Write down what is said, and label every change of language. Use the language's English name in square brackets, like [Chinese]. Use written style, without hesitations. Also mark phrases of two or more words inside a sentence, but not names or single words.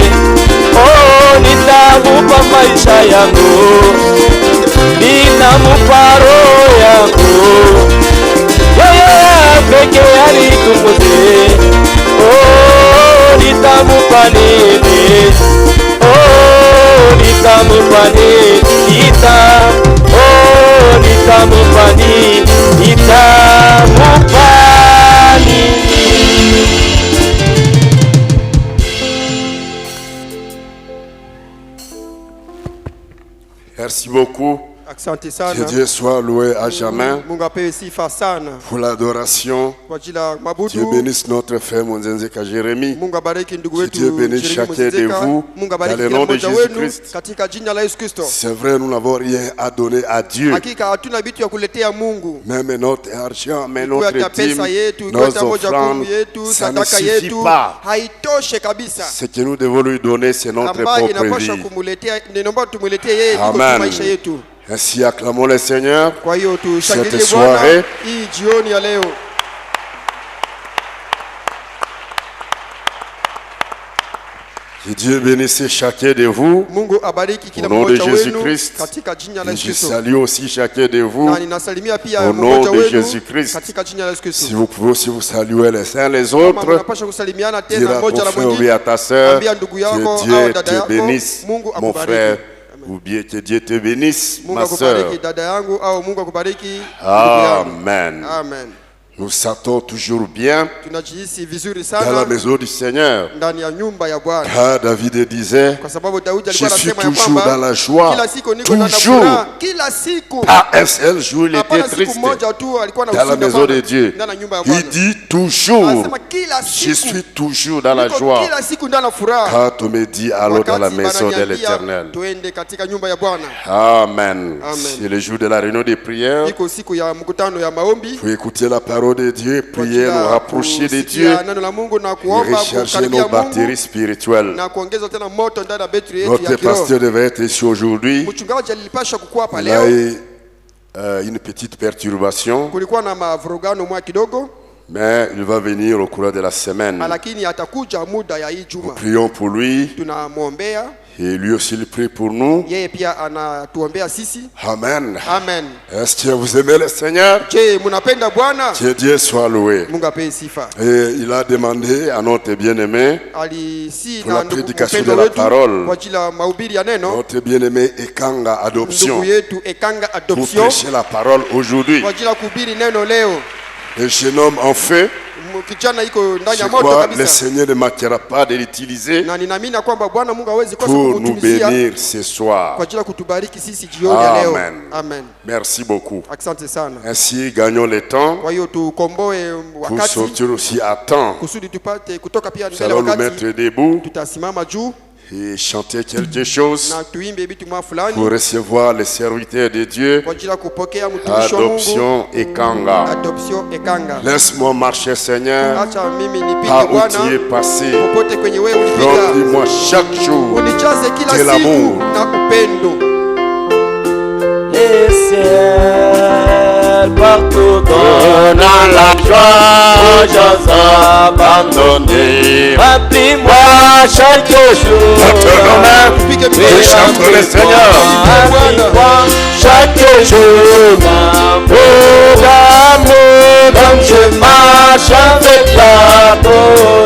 [Swahili] Nitamupa maisha yangu, nitamupa roho yangu, yeye peke alitukuze. Nitamupa nini? Nitamupa nini? Nitamupa nini? Nitamupa nini? [French] Merci beaucoup. [Swahili] Asante [French] Que [Swahili] sana. [French] Dieu soit loué à jamais [Swahili] Mungu apewe sifa sana [French] pour l'adoration. [Swahili] kwa ajili ya [French] Dieu [Swahili] mabudu. [French] bénisse notre frère Monzenzeka Jérémie. [Swahili] Mungu abariki ndugu [French] Que [Swahili] wetu [French] Dieu bénisse [Swahili] Jeremy [French] chacun de [Swahili] Muzizeka. [French] vous [Swahili] Mungu [French] dans [Swahili] abariki [French] le [Swahili] kila [French] nom de [Swahili] mmoja wenu [French] Jésus-Christ. [Swahili] katika jina la Yesu Kristo. [French] C'est vrai, nous n'avons rien à donner à Dieu. [Swahili] Hakika hatuna vitu ya kuletea Mungu. [French] Même notre argent, mais [Swahili] Ikiwa [French] notre [Swahili] hata [French] dîme, [Swahili] pesa yetu, ikiwa [French] nos [Swahili] hata moja [French] offrandes, [Swahili] kumi yetu, [French] ça ne [Swahili] sadaka [French] suffit [Swahili] yetu [French] pas. [Swahili] haitoshe kabisa. [French] Ce que nous devons lui donner, c'est notre [Swahili] Ambayo [French] propre [Swahili] inapaswa [French] vie. [Swahili] kumuletea, ninaomba tumuletee yeye iko [French] Amen. [Swahili] maisha yetu. [French] Ainsi, acclamons le Seigneur. [Swahili] Kwa hiyo tushangilie [French] Cette [Swahili] Bwana [French] soirée. [Swahili] hii jioni ya leo. [French] Que Dieu bénisse chacun de vous. [Swahili] Mungu abariki kila [French] Au nom de [Swahili] mmoja wenu [French] Jésus-Christ. [Swahili] katika jina la [French] Et [Swahili] Yesu [French] je [Swahili] Kristo. [French] salue aussi chacun de vous. [Swahili] Na ninasalimia pia [French] Au nom [Swahili] mmoja [French] de [Swahili] wenu [French] Jésus-Christ. [Swahili] katika jina la Yesu [French] Si [Swahili] Kristo. [French] vous pouvez aussi vous saluer les uns les [Swahili] Kama [French] autres, [Swahili] mnapaswa kusalimiana tena [French] dire à [Swahili] mmoja [French] ton [Swahili] na [French] frère ou [Swahili] mwingine, [French] à ta sœur, [Swahili] ambia ndugu yako [French] que [Swahili] au [French] Dieu [Swahili] dada [French] te [Swahili] yako, [French] bénisse, [Swahili] Mungu [French] mon [Swahili] akubariki. [French] frère, ou bien que Dieu te bénisse, [Swahili] Mungu [French] ma sœur. [Swahili] akubariki dada yangu au Mungu akubariki ndugu yangu. [French] Amen. [Swahili] Amen. [French] Nous sentons toujours bien [Swahili] Tunajihisi vizuri [French] dans la [Swahili] sana [French] maison du Seigneur. [Swahili] ndani ya nyumba ya Bwana, [French] Car David disait, [Swahili] kwa sababu Daudi [French] je [Swahili] alikuwa [French] suis [Swahili] anasema ya [French] toujours dans [Swahili] kwamba [French] la joie, [Swahili] kila siku niko ndani ya [French] toujours. [Swahili] furaha, kila siku. [French] Pas un seul jour il était [Swahili] Hapana siku [French] triste [Swahili] moja tu alikuwa na [French] dans la [Swahili] huzuni [French] maison [Swahili] hapana, [French] de Dieu. [Swahili] ndani ya nyumba ya [French] Il [Swahili] Bwana. [French] dit toujours, [Swahili] Anasema kila [French] je [Swahili] siku [French] suis toujours dans la [Swahili] niko [French] joie. [Swahili] kila siku ndani ya furaha. [French] Quand on me dit, allons dans la [Swahili] Wakati [French] maison de [Swahili] wananiambia [French] l'Éternel. [Swahili] tuende katika nyumba ya Bwana. [French] Amen. [Swahili] Amen. [French] C'est le jour de la réunion des prières. [Swahili] Iko siku ya mkutano ya maombi. [French] Pour écouter la parole de Dieu, [Swahili] Kwa [French] prier, [Swahili] ajili [French] nous [Swahili] ya [French] rapprocher de [Swahili] kusikia [French] Dieu [Swahili] neno la Mungu na [French] et [Swahili] kuomba [French] recharger [Swahili] kukaribia [French] nos batteries [Swahili] Mungu [French] spirituelles. [Swahili] na kuongeza tena moto ndani ya betri yetu [French] Notre [Swahili] ya kiroho. [French] pasteur devait être ici aujourd'hui. [Swahili] Mchungaji alipasha kukuwa hapa [French] Il a [Swahili] leo. [French] eu une petite perturbation, [Swahili] Kulikuwa na mavurugano mwa kidogo, [French] mais il va venir au cours de la semaine. [Swahili] lakini atakuja muda ya hii juma. [French] Prions pour lui [Swahili] Tunamwombea [French] et lui aussi il prie pour nous. [Swahili] yeye, pia anatuombea sisi. [French] Amen. [Swahili] Amen. [French] Est-ce que vous aimez le Seigneur? [Swahili] Je, mnapenda Bwana? [French] Que Dieu soit loué. [Swahili] Mungu apewe sifa. [French] Et il a demandé à notre bien-aimé, [Swahili] Alisi [French] Pour [Swahili] na [French] la [Swahili] ndugu [French] prédication [Swahili] mpendwa [French] de la [Swahili] wetu [French] parole. [Swahili] kwa ajili ya mahubiri ya neno, [French] notre bien-aimé Ekanga Adoption, [Swahili] ndugu yetu Ekanga [French] pour [Swahili] Adoption [French] prêcher la parole aujourd'hui. [Swahili] kwa ajili ya kuhubiri neno leo. [French] Le jeune homme en feu, [Swahili] Kijana iko ndani [French] je [Swahili] ya moto [French] crois le [Swahili] kabisa, [French] Seigneur ne manquera pas de l'utiliser [Swahili] na ninaamini kwamba Bwana Mungu hawezi kosa [French] pour nous [Swahili] kumtumizia [French] bénir ce soir. [Swahili] kwa ajili ya kutubariki sisi jioni ya leo. [French] Amen. [Swahili] Amen. [French] Merci beaucoup. [Swahili] Asante sana. [French] Ainsi, gagnons le temps [Swahili] Kwa hiyo tukomboe [French] pour [Swahili] wakati [French] sortir aussi à temps. [Swahili] kusudi tupate kutoka pia [French] Nous [Swahili] mbele [French] allons nous [Swahili] wakati. [French] mettre debout [Swahili] Tutasimama juu [French] et chanter quelque chose [Swahili] na tuimbe vitu mwa [French] pour [Swahili] fulani [French] recevoir les serviteurs de Dieu. [Swahili] kwa ajili ya kupokea mtumishi wa Mungu. [French] Adoption Ekanga. [Swahili] Adoption Ekanga. [French] Laisse-moi marcher, Seigneur, [Swahili] Acha mimi nipige [French] par où tu es [Swahili] Bwana [French] passé. [Swahili] popote kwenye wewe ulipiga. [French] Remplis-moi chaque jour [Swahili] Unijaze kila [French] de [Swahili] siku [French] l'amour. [Swahili] na upendo. [French] Les ciels partout donnant la joie aux gens abandonnés. Remplis-moi chaque jour. Maintenant même, je chante le Seigneur. Remplis-moi chaque jour d'amour, comme je marche avec la parole.